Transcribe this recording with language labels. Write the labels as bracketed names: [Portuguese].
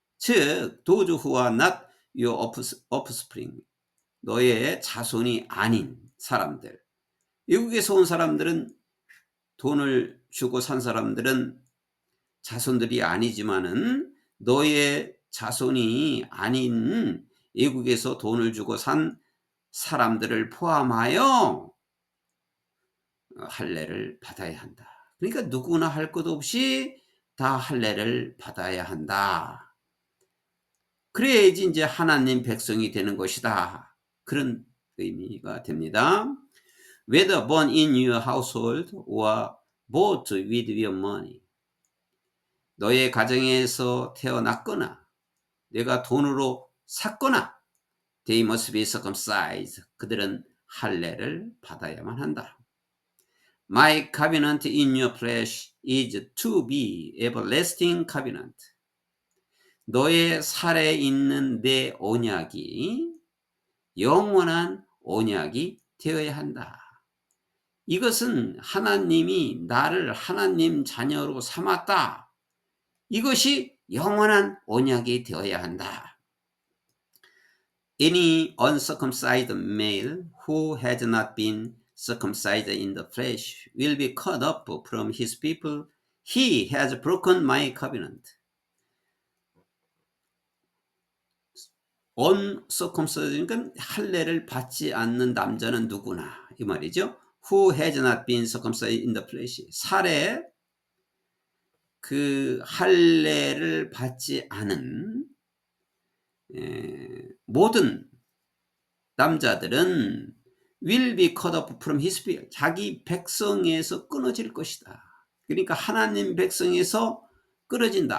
[English] 즉 those who are not your offspring, [Korean] 너의 자손이 아닌 사람들. 외국에서 온 사람들은, 돈을 주고 산 사람들은 자손들이 아니지만은 너의 자손이 아닌 외국에서 돈을 주고 산 사람들을 포함하여 할례를 받아야 한다. 그러니까 누구나 할 것 없이 다 할례를 받아야 한다. 그래야지 이제 하나님 백성이 되는 것이다. 그런 의미가 됩니다. [English] Whether born in your household or bought with your money. [Korean] 너의 가정에서 태어났거나 내가 돈으로 샀거나 [English] they must be circumcised. [Korean] 그들은 할례를 받아야만 한다. [English] My covenant in your flesh is to be everlasting covenant. [Korean] 너의 살에 있는 내 언약이 영원한 언약이 되어야 한다. 이것은 하나님이 나를 하나님 자녀로 삼았다. 이것이 영원한 언약이 되어야 한다. [English] Any uncircumcised male who has not been circumcised in the flesh will be cut off from his people. He has broken my covenant. [Korean] uncircumcised니까 할례를 받지 않는 남자는 누구나 이 말이죠. [English] Who has not been circumcised in the flesh. [Korean] 살에 그 할례를 받지 않은 모든 남자들은 [English] will be cut off from his people. [Korean] 자기 백성에서 끊어질 것이다. 그러니까 하나님 백성에서 끊어진다.